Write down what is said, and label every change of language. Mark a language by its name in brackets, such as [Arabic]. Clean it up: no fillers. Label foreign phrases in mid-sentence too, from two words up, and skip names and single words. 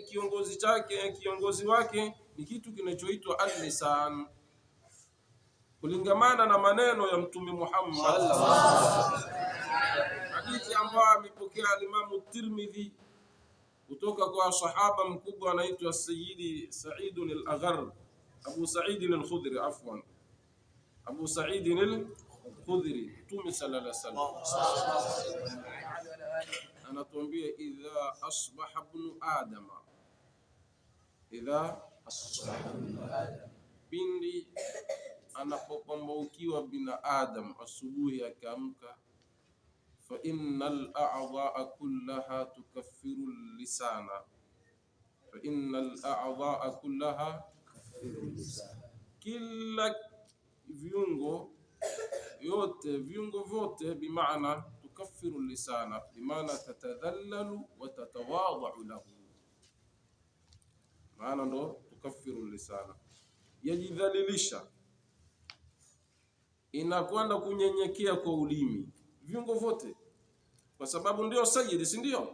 [Swahili] Kiongozi wake ni kitu kinachoitwa al-lisan, kulingamana na maneno ya Mtume Muhammad. Hadithi ambayo amepokea Imam Tirmidhi kutoka kwa sahaba mkubwa anaitwa Sayyidi Sa'id al-Aghar, Abu Sa'id al-Khudri, afwan, Abu Sa'id al-Khudri. [Arabic] Mtume صلى الله عليه وسلم anatuambia إذا أصبح ابن آدم, [Swahili] pindi anapopambaukiwa binadamu asubuhi akaamka, [Arabic] فإن الأعضاء كلها تكفر اللسان فإن الأعضاء كلها تكفر اللسان, [Swahili] kila viungo vyote bimaana [Arabic] تكفر اللسان, bimaana تتذلل وتتواضع له. [Swahili] Maana ndo [Arabic] تكفر اللسان, [Swahili] yajidhalilisha, inakwenda kunyenyekea kwa ulimi, viungo vyote, kwa sababu ndio sayyid, si ndio?